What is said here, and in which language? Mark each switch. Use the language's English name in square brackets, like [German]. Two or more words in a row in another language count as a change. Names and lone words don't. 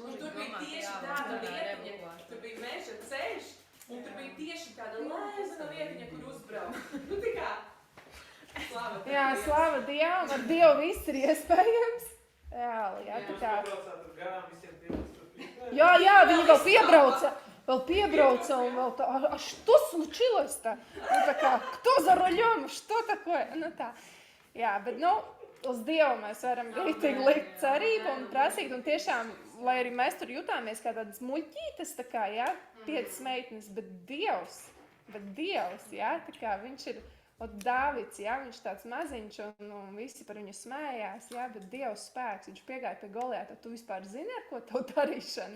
[Latvian] Un tur bija tieši tāda vietiņa, tur bija meža ceļš, un tur bija tieši tāda lēzana vietiņa, kur uzbraukt. Nu tā kā... Jā, slava Dievam, ar Dievu viss ir iespējams. Reāli, jā, tā kā... Jā, viņi vēl piebrauca un vēl tā, [Russian] а что случилось-то? [Latvian] Nu tā kā, [Russian] кто за рулем, что такое? [Latvian] Nu tā, jā, bet, nu, uz Dievu mēs varam rītīgi likt cerību un prasīt, un tiešām, lai arī mēs tur jutāmies kā tādas muļķītes, tā kā, jā, 5 meitnes, bet Dievs, jā, tā kā viņš ir... Dāvids, jā, viņš tāds maziņš un visi par viņu smējās, jā, bet Dievs spēks, viņš piegāja pie Golijāta, tu vispār zini, ar ko tev darīšana?